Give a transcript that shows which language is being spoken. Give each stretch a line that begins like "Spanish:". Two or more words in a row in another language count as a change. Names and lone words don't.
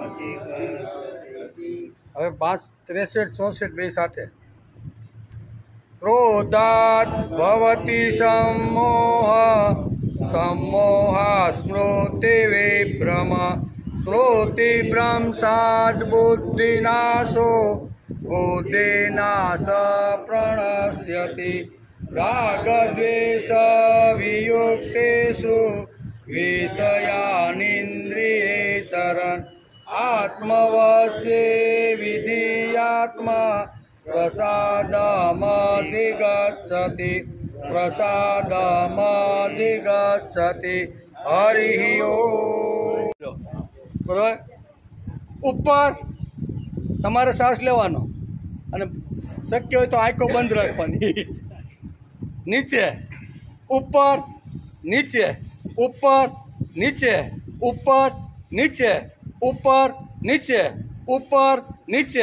Gujarati: હવે 5 63 64 બે સાથે
Sanskrit: क्रोधात् भवति सम्मोहः सम्मोहः स्मृतिविभ्रम स्मृतिभ्रंशात् बुद्धिनाशो बुद्धिनाश प्रणश्यति रागद्वेषवियुक्तेषु विषयानिन्द्रियैश्चरन् आत्मवशे विधीयात्मा प्रसादमधिगच्छति प्रसादमधिगच्छति हरिः ओम।
Gujarati: બરાબર ઉપર તમારે શ્વાસ લેવાનો અને શક્ય હોય તો આંખો બંધ રાખવાની નીચે ઉપર નીચે ઉપર નીચે ઉપર નીચે ઉપર નીચે ઉપર નીચે